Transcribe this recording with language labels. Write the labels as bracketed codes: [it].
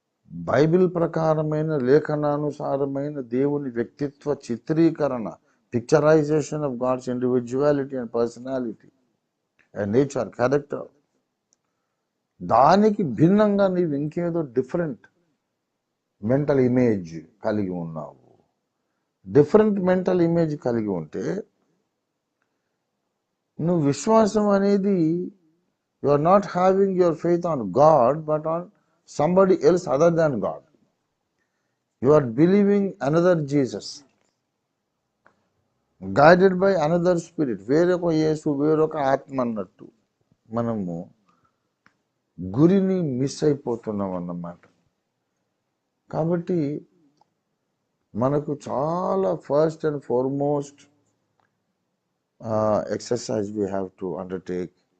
[te] Bible ప్రకారమైన లేఖనానుసారమైన దేవుని వ్యక్తిత్వ చిత్రీకరణ, [en] picturization of God's individuality and personality and nature, character, [te] దానికి భిన్నంగా నీవు ఇంకేదో [en] different mental image [te] కలిగి ఉన్నావు. [en] different mental image [te] కలిగి ఉంటే నువ్వు విశ్వాసం అనేది, [en] You are not having your faith on God but on somebody else other than God. You are believing another Jesus, guided by another spirit. [te] వేరొక యేసు, వేరొక ఆత్మ అన్నట్టు మనము గురిని మిస్ అయిపోతున్నాం అన్నమాట. కాబట్టి మనకు చాలా [en] First and foremost exercise we have to undertake.